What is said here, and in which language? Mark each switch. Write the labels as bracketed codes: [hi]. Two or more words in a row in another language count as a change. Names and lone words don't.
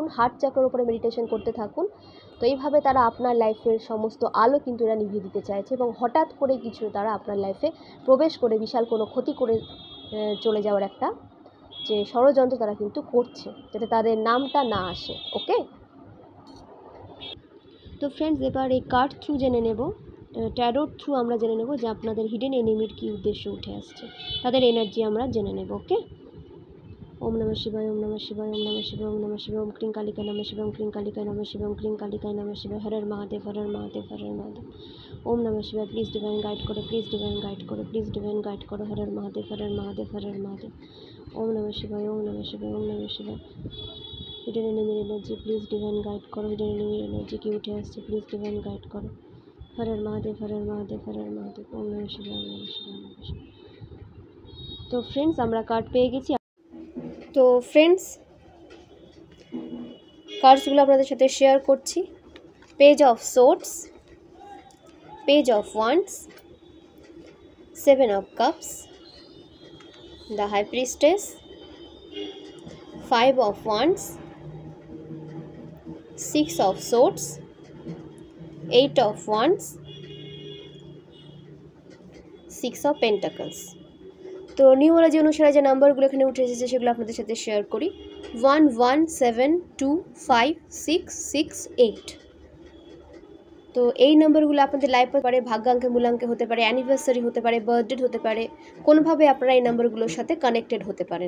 [bn] হার্ট চাকরার উপরে মেডিটেশন করতে থাকুন। তো এইভাবে তারা আপনার লাইফের সমস্ত আলো কিন্তু এরা নিভিয়ে দিতে চাইছে, এবং হঠাৎ করে কিছু তারা আপনার লাইফে প্রবেশ করে বিশাল কোনো ক্ষতি করে চলে যাওয়ার একটা যে ষড়যন্ত্র তারা কিন্তু করছে, যাতে তাদের নামটা না আসে। ওকে, তো ফ্রেন্ডস, এবার এই [en] card through [bn] জেনে নেব, [en] tarot through [bn] আমরা জেনে নেব যে আপনাদের [en] hidden enemy's [bn] কী উদ্দেশ্য উঠে আসছে, তাদের এনার্জি আমরা জেনে নেব। ওকে, [sa] ওম নমঃ শিবায়, ওম নমঃ শিবায়, ওম নমঃ শিবায়, ওম নমঃ শিবায়, ওম ক্লিং কালিকায় নমঃ শিবায়, ওম ক্লিং কালিকায় নমঃ শিবায়, ওম ক্লিং কালিকায় নমঃ শিবায়, হর হর মহাদেব, হর হর মহাদেব, হর হর মহাদেব। ওম নমঃ শিবায়, [en] please divine guide [bn] করো, [en] please divine guide [bn] করো, [en] please divine guide [bn] করো, [sa] হর হর মহাদেব, হর হর মহাদেব, হর হর মহাদেব। ওম নমঃ শিবায়, ওম নমঃ শিবায়, ওম নমঃ শিবায়। [en] hidden enemy's energy please divine guide [bn] করো, [en] hidden enemy's energy [bn] কি উঠে আসছে [en] please divine guide [bn] করো, [sa] হর হর মহাদেব, হর হর মহাদেব, হর হর মহাদেব। ওম নমঃ শিবায়, ওম নমঃ শিবায়, ওম নমঃ শিবায়। [bn] তো ফ্রেন্ডস, আমরা কার্ড পেয়ে গেছি। তো ফ্রেন্ডস, কার্ডসগুলো আপনাদের সাথে শেয়ার করছি। [en] page of swords, page of wands, 7 of cups, the high priestess, 5 of wands, 6 of swords, 8 of wands, 6 of pentacles। [bn] তো নিউমোলজি অনুসারে যে নাম্বারগুলো এখানে উঠে এসেছে সেগুলো আপনাদের সাথে শেয়ার করি। 1 1 7 2 5 6 6 8। তো এই নাম্বারগুলো আপনাদের লাইফ হতে পারে, ভাগ্যাঙ্কে মূলাঙ্কে হতে পারে, অ্যানিভার্সারি হতে পারে, বার্থডে হতে পারে, কোনোভাবে আপনারা এই নাম্বারগুলোর সাথে কানেক্টেড হতে পারেন।